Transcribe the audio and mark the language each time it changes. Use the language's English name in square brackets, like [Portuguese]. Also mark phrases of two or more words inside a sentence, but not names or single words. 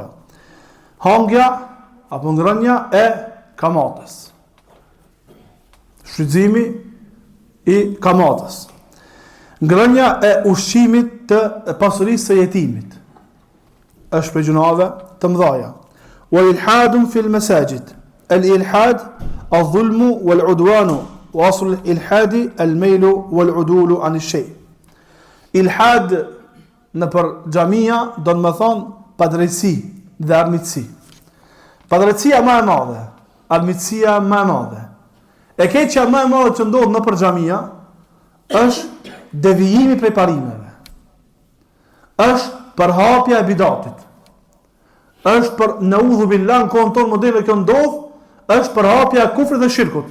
[Albanian] Hangja apo ngrënia e kamatës. Shfrytëzimi i kamatës. Ngrënia e ushqimit të pasurisë së jetimit. Është për gjunave të mëdha. [Arabic] وإلحاد في المساجد. الإلحاد الظلم والعدوان وأصل الإلحاد الميل والعدول عن الشيء. [Albanian] Ilhad në për xhamia do të më thonë padrejtësi dhe armiqësi. Padrejtësia më e madhe, armiqësia më e madhe. E keqja më e madhe që ndodh në për xhamia është devijimi prej parimeve. Është përhapja e bidatit. Është për [Arabic] نعوذ بالله [Albanian] në kohën tonë modele kjo ndodh, është përhapja e kufrit dhe shirkut.